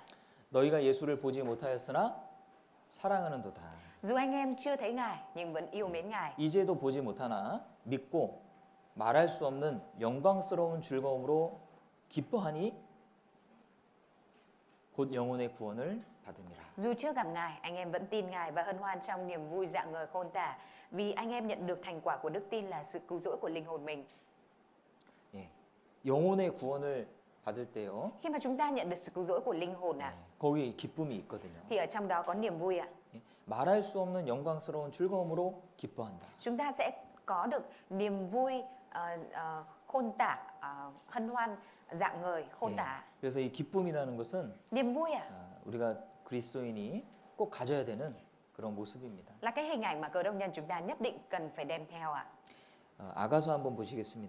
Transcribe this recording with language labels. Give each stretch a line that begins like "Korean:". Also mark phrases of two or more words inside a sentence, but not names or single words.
Korean: 너희가 예수를 보지 못하였으나 사랑하는도다.
Vietnamese: Dù anh em chưa thấy Ngài nhưng vẫn yêu mến Ngài.
Korean: 이제도 보지 못하나 믿고 말할 수 없는 영광스러운 즐거움으로 기뻐하니 곧 영혼의 구원을 받음이라.
Vietnamese: Dù chưa gặp Ngài, anh em vẫn tin Ngài và hân hoan trong niềm vui rạng ngời khôn tả. Vì anh em nhận được thành quả của đức tin là sự cứu rỗi của linh hồn mình.
Korean: 예, 영혼의 구원을 받을 때요.
Vietnamese: Khi mà chúng ta nhận được sự cứu rỗi của linh hồn
Korean: 예, 거기 기쁨이 있거든요.
Vietnamese: thì ở trong đó có niềm vui ạ.
Korean: 예, 말할 수 없는 영광스러운 즐거움으로 기뻐한다.
Vietnamese: Chúng ta sẽ có được niềm vui khôn tả, hân hoan, rạng ngời, khôn
Korean: 예,
Vietnamese: tả.
Korean: 그래서 이 기쁨이라는 것은
Vietnamese: Niềm vui ạ,
Korean: 우리가 그리스도인이 꼭 가져야 되는 그런 모습입니다.
Vietnamese: là cái hình ảnh mà cơ đốc nhân chúng ta nhất định cần phải đem theo ạ.
Korean: 아가서 한번 보시겠습니다.